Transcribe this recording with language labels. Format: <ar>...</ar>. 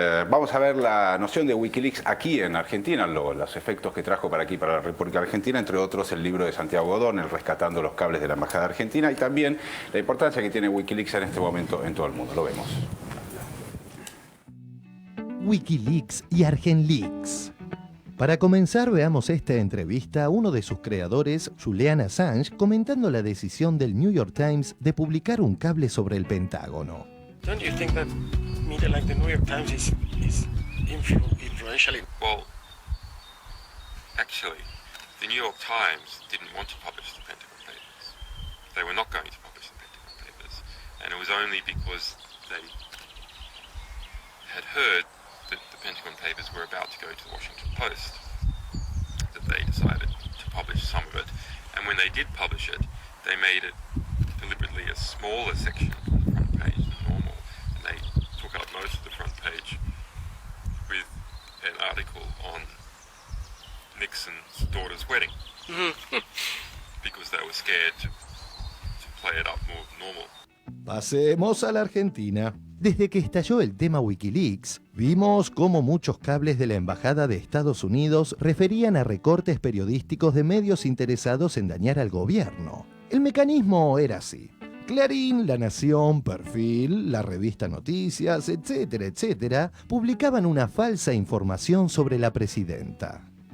<es>Vamos a ver la noción de Wikileaks aquí en Argentina, los efectos que trajo para aquí, para la República Argentina, entre otros el libro de Santiago Godón, el Rescatando los cables de la Embajada Argentina, y también la importancia que tiene Wikileaks en este momento en todo el mundo. Lo vemos. Wikileaks y Argenleaks. Para comenzar, veamos esta entrevista a uno de sus creadores, Julian Assange, comentando la decisión del New York Times de publicar un cable sobre el Pentágono.</es> <en>Don't you think that media like the New York Times is influential? Well, actually, the New York Times didn't want to publish the Pentagon Papers. They were not going to publish the Pentagon Papers, and it was only because they had heard that the Pentagon Papers were about to go to the Washington Post that they decided to publish some of it. And when they did publish it, they made it deliberately a smaller section on the front page than normal. And they took up most of the front page with an article on Nixon's daughter's wedding. Because they were scared to play it up more normal.</en> <es>Pasemos a la Argentina. Desde que estalló el tema Wikileaks, vimos cómo muchos cables de la Embajada de Estados Unidos referían a recortes periodísticos de medios interesados en dañar al gobierno. El mecanismo era así. Clarín, La Nación, Perfil, la revista Noticias, etcétera, etcétera, publicaban una falsa información sobre la presidenta.</es>